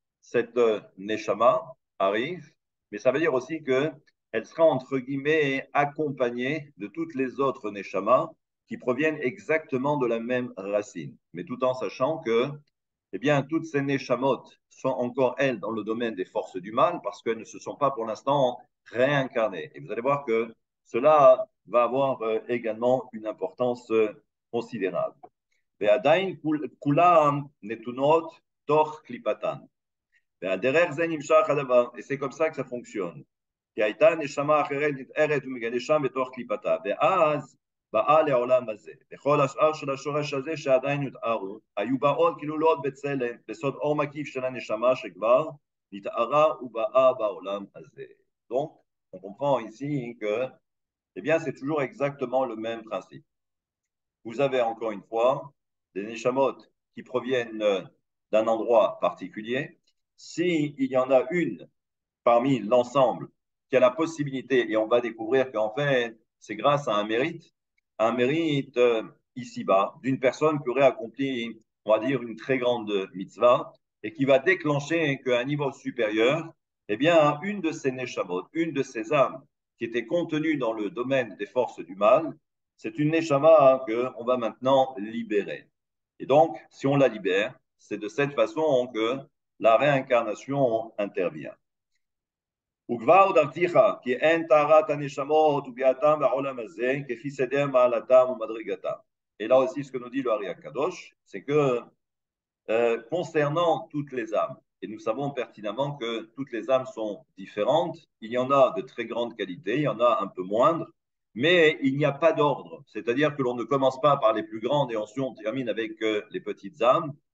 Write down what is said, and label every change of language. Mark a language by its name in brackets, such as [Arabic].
[French] Cette neshama arrive, mais ça veut dire aussi qu'elle sera, entre guillemets, accompagnée de toutes les autres neshamas qui proviennent exactement de la même racine, mais tout en sachant que eh bien, toutes ces neshamot sont encore, elles, dans le domaine des forces du mal parce qu'elles ne se sont pas pour l'instant réincarnées. Et vous allez voir que cela va avoir également une importance considérable. [Hebrew] ועדיין כולם נתונות תוך קליפתן. והדרך זה נמשך הדבר, [French] c'est comme ça que ça fonctionne. [Hebrew] כי הייתה נשמה אחרת נתארת ומגדשה בתוך קליפתה, ואז באה לעולם הזה. וכל השאר של השורש הזה שעדיין נתארו, היו באות כלולות בצלם, בסוד אור מקיף של הנשמה שכבר נתארה ובאה בעולם הזה. [French] Donc, on comprend ici que, eh bien, c'est toujours exactement le même principe. Vous avez encore une fois des neshamot qui proviennent d'un endroit particulier. S'il y en a une parmi l'ensemble qui a la possibilité, et on va découvrir qu'en fait, c'est grâce à un mérite ici-bas, d'une personne qui aurait accompli, on va dire, une très grande mitzvah, et qui va déclencher qu'à un niveau supérieur, eh bien, une de ces neshamot, une de ces âmes qui était contenue dans le domaine des forces du mal, c'est une neshama qu'on va maintenant libérer. Et donc, si on la libère, c'est de cette façon que la réincarnation intervient. [Hebrew] וכבר הודעתיך כי אין טהרת הנשמות וביאתם בעולם הזה כפי סדר מעלתם ומדרגתם. [French] Et là aussi, ce que nous dit le Hari Akadosh, c'est que concernant toutes les âmes, et nous savons pertinemment que toutes les âmes sont différentes, il y en a de très grandes qualités, il y en a un peu moindres, mais il n'y a pas d'ordre, c'est-à-dire que l'on ne commence pas par les plus grandes et ensuite on termine avec les petites âmes.